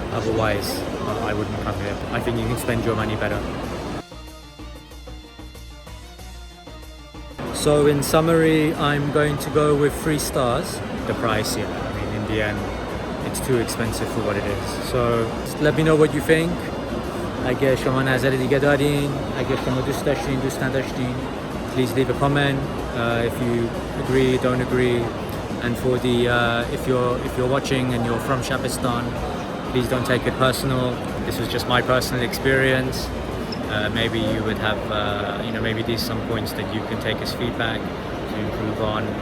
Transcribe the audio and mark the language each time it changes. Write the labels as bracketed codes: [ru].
[en] Otherwise, I wouldn't come here. I think you can spend your money better. So in summary, I'm going to go with 3 stars. The price, yeah. I mean, in the end, it's too expensive for what it is. So let me know what you think. [fa] اگه شما نظر دیگه دارین، اگه شما دوست داشتین، دوست نداشتین, [en] please leave a comment. If you agree, don't agree. And for the if you're watching and you're from Shabestan, please don't take it personal. This was just my personal experience. Maybe you would have, maybe these some points that you can take as feedback to improve on.